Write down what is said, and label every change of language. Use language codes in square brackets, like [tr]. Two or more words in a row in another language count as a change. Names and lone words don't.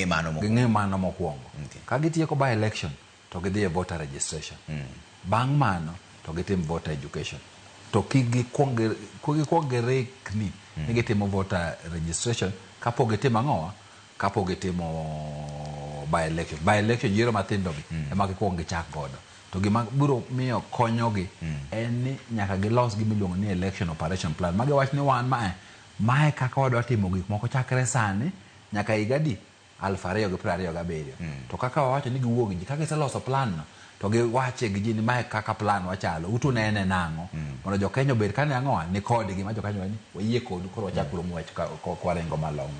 [luo] mano mokuongo. Ka gitieko [en] by election [luo] to gidhi e [en] voter registration. [luo] Bang' mano to gitim [en] voter education. [luo] To gikwongo rekni ni gitimo [en] voter registration [luo] kapok gitimo ang'owa, kapok gitimo [en] by election. By election [luo] yiero mathindo gi ema gikwongo gichak godo. To gima biro miyo konyogi en ni nyaka gilos gima iluongo ni [en] election operation plan. [luo] Magi wach ni wan mae kaka wadwa timo gik moko chakre sani nyaka higadi 2027. To kaka wawacho ni giwuogi ji kaka giseloso plan no to giwache gi ji ni mae kaka plan wachalo utu nene nang'o mondo jo Kenya obed kane ang'owa ni kod gima jo Kenya ni wayie kodu koro wachak kuom wach kwarengo malong'o.